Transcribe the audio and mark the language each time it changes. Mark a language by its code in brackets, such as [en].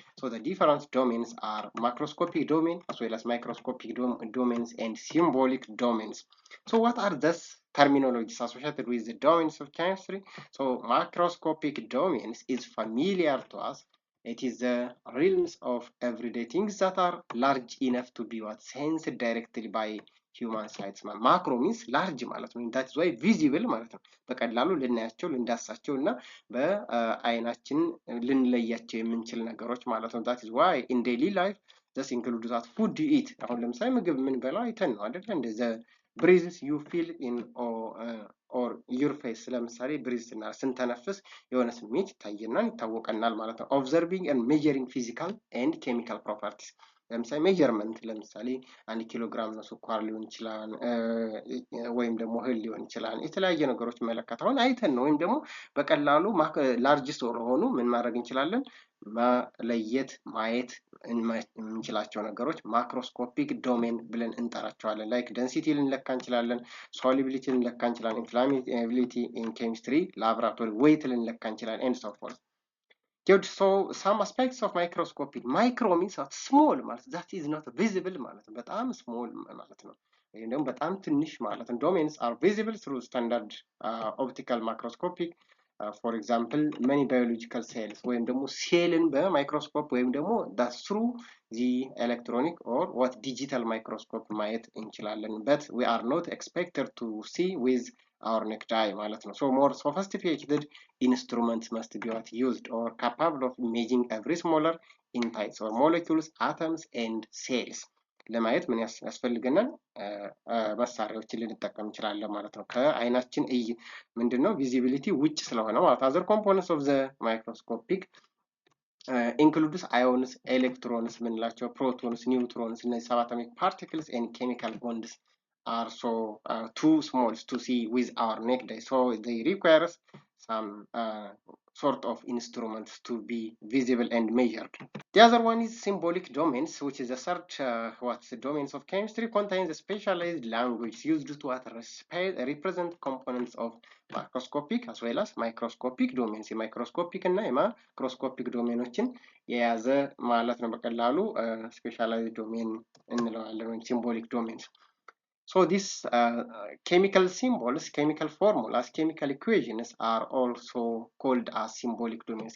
[en] so the different domains are macroscopic domain as well as microscopic domains and symbolic domains. so what are these terminologies associated with the domains of chemistry? so macroscopic domains is familiar to us. it is the realms of everyday things that are large enough to be what sensed directly by human sight. [am] ማክሮ ሚንስ ላርጅ ማለት ነው። [en] that is why visible [am] ማለት ነው። በቀላሉ ልናያቸው ልንዳሳቸው እና በአይናችን ልንለያቸው የምንችል ነገሮች ማለት ነው። [en] that is why in daily life this includes that food you eat [am] አሁን ለምሳሌ ምግብ ምን በላው አይተን ነው አይደል? እንደዛ [en] breathes you feel in or your face [am] ለምሳሌ breathe ስንተነፍስ የሆነ ስሜት ይታየናል ይታወቀናል ማለት ነው። [en] observing and measuring physical and chemical properties [am] ለምሳሌ ሜጀርመንት ለምሳሌ 1 ኪሎ ግራም ነው ስኳር ሊሆን ይችላል ወይም ደግሞ እህል ሊሆን ይችላል። የተለያየ ነገሮች መለካታውን አይተን ነው ወይም ደግሞ በቀላሉ ላርጅ ስለሆኑ ምን ማድረግ እንችላለን መለየት ማየት እንችላቸው ነገሮች ማክሮስኮፒክ ዶሜን ብለን እንጠራቸዋለን። ላይክ ዴንሲቲ ልንለካ እንችላለን፣ ሶሉቢሊቲ ልንለካ እንችላለን፣ ኢንፍላሜቢሊቲ ኢን ኬሚስትሪ ላብራቶሪ ዌይት ልንለካ እንችላለን [en] and so forth. Good. so some aspects of microscopic micro means small ማለት that is not visible [am] ማለት ነው። በጣም [en] small [am] ማለት ነው ወይም ደግሞ በጣም ትንሽ ማለት ነው። [en] domains are visible through standard optical microscopic for example many biological cells [am] ወይም ደግሞ ሴልን በማይክሮስኮፕ ወይም ደግሞ [en] that through the electronic or what digital microscope [am] ማየት እንችላለን [en] but we are not expected to see with our naked eye ማለት ነው። so more sophisticated instruments must be what used or capable of imaging every smaller entities or molecules, atoms and cells. [am] ለማየት ምን ያስፈልገናል? መሳሪያዎችን ልንጠቀም እንችላለን ማለት ነው። ከአይናችን ምንድነው ቪዚቢሊቲ ውጭ ስለሆነ ማለት [en] አዘር ኮምፖነንትስ ኦፍ ዘ ማይክሮስኮፒክ ኢንክሉድስ አዮንስ፣ ኤሌክትሮንስ ምንላቸው፣ ፕሮቶንስ፣ ኒውትሮንስ እነዚህ ሰብ አቶሚክ ፓርቲክልስ ኤንድ ኬሚካል ቦንድስ are so too small to see with our naked eye, so they requires some sort of instruments to be visible and measured. The other one is symbolic domains, which is a search what's the domains of chemistry contains a specialized language used to represent components of macroscopic as well as microscopic domains. [am] የማይክሮስኮፒክ እና የማክሮስኮፒክ ዶሜኖችን የያዘ ማለት ነው። በቀላሉ ስፔሻላይዝድ ዶሜን እንለዋለን ወይም ሲምቦሊክ ዶሜንስ። [en] So these chemical symbols, chemical formulas, chemical equations are also called as symbolic domains.